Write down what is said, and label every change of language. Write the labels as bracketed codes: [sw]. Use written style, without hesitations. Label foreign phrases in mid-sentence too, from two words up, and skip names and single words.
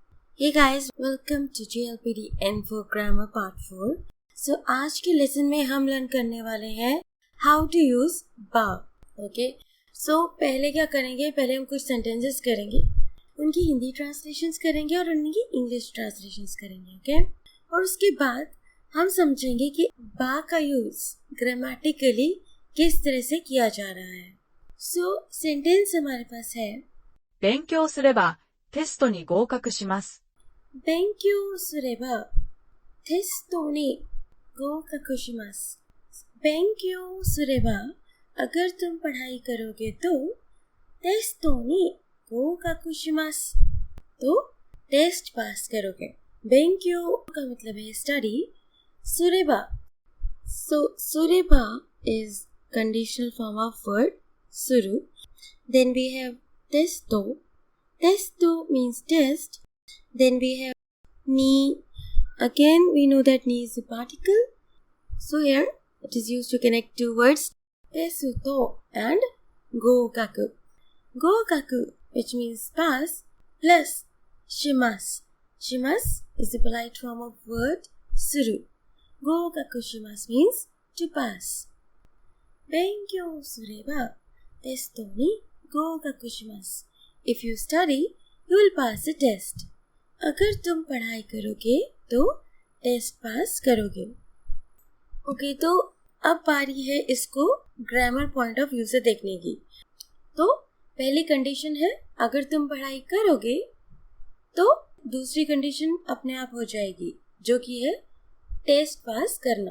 [en] Hey guys, welcome to JLPD Info Grammar Part 4. [hi] So आज के लेसन में हम लर्न करने वाले हैं [en] How to use [hi] बा. Okay? So पहले क्या करेंगे, पहले हम कुछ sentences करेंगे, उनकी हिंदी ट्रांसलेशंस करेंगे और उनकी इंग्लिश ट्रांसलेशंस करेंगे. Okay? और उसके बाद हम समझेंगे कि बा का यूज ग्रामेटिकली किस तरह से किया जा रहा है. So सेंटेंस हमारे पास है [ja] 勉強すればテストに合格します。勉強すればテストに合格します。勉強すれば [hi] अगर तुम पढ़ाई करोगे तो टेस्टों [ja] に合格します。 [hi] तो टेस्ट पास करोगे. 勉強 का मतलब है स्टडी. [en] すれば so すれば is conditional form of word する. Then we have testo. Testo means test. Then we have ni. Again, we know that ni is a particle. So here, it is used to connect two words, tesuto and gokaku. Gokaku, which means pass, plus shimasu. Shimasu is the polite form of word suru. [ja] 合格します [en] means to pass. [ja] 勉強すればテストに合格します. [en] If you study, you will pass the test. [hi] अगर तुम पढ़ाई करोगे तो टेस्ट पास करोगे. ओके, तो अब बारी है इसको [en] grammar point of view [hi] से देखने की. तो पहली कंडीशन है अगर तुम पढ़ाई करोगे तो दूसरी कंडीशन अपने आप हो जाएगी जो कि है टेस्ट पास करना.